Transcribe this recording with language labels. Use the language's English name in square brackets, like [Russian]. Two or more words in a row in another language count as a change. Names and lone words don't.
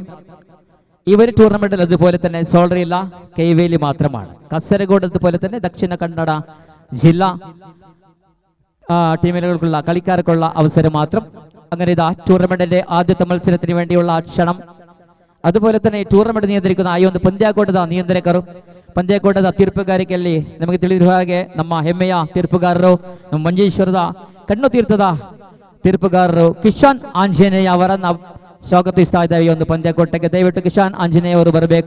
[Malayalam] ഈ ഒരു ടൂർണമെന്റിൽ അതുപോലെ തന്നെ സോൾഡർ ഇല്ല, കൈവേലി മാത്രമാണ്. കാസർഗോഡ് അതുപോലെ തന്നെ ദക്ഷിണ കന്നഡ ജില്ല ടീമുകൾക്കുള്ള കളിക്കാർക്കുള്ള അവസരം മാത്രം. അങ്ങനെ ഇതാ ടൂർണമെന്റിന്റെ ആദ്യത്തെ മത്സരത്തിന് വേണ്ടിയുള്ള ക്ഷണം. അതുപോലെ തന്നെ [Kannada] ಟೂರ್ನಮೆಂಟ್ ನಿಯಂತ್ರಿക്കുന്ന ಈ ಒಂದು ಪಂದ್ಯಕೂಟದ ನಿಯಂತ್ರಕರು, ಪಂದ್ಯಕೂಟದ ತೀರ್ಪುಗಾರಿಕೆಯಲ್ಲಿ ನಮಗೆ ತಿಳಿದಿರುವ ಹಾಗೆ ನಮ್ಮ ಹೆಮ್ಮೆಯ ತೀರ್ಪುಗಾರರು, ನಮ್ಮ ಮಂಜೇಶ್ವರದ ಕಣ್ಣು ತೀರ್ಥದ ತೀರ್ಪುಗಾರರು ಕಿಶಾನ್ ಆಂಜನೇಯ ಅವರನ್ನ ಸ್ವಾಗತಿಸ್ತಾ ಇದ್ದೇವೆ ಈ ಒಂದು ಪಂದ್ಯಕೂಟಕ್ಕೆ. ದಯವಿಟ್ಟು ಕಿಶಾನ್ ಆಂಜನೇಯ ಅವರು ಬರಬೇಕು.